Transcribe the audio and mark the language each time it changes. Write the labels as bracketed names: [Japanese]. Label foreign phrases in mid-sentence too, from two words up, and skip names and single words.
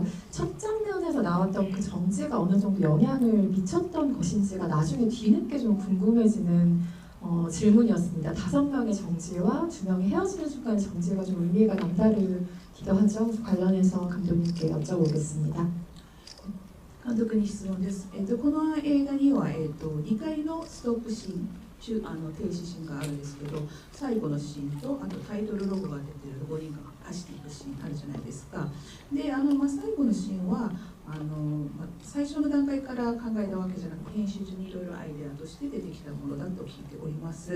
[Korean] 첫 장면에서 나왔던 그 정지가 어느 정도 영향을 미쳤던 것인지가 나중에 뒤늦게 좀 궁금해지는 질문이었습니다. 5명의 정지와 2명이 헤어지는 순간의 정지가 좀 의미가 남다르기도 하죠. 관련해서 감독님께 여쭤보겠습니다. [Japanese] 監督に質問です。この映画には、2回のストップシーン、停止シーンがあるんですけど、最後のシーンとあとタイトルロゴが出てる5人が走っていくシーンあるじゃないですか。で、最後のシーンは最初の段階から考えたわけじゃなく編集中にいろいろアイデアとして出てきたものだと聞いております。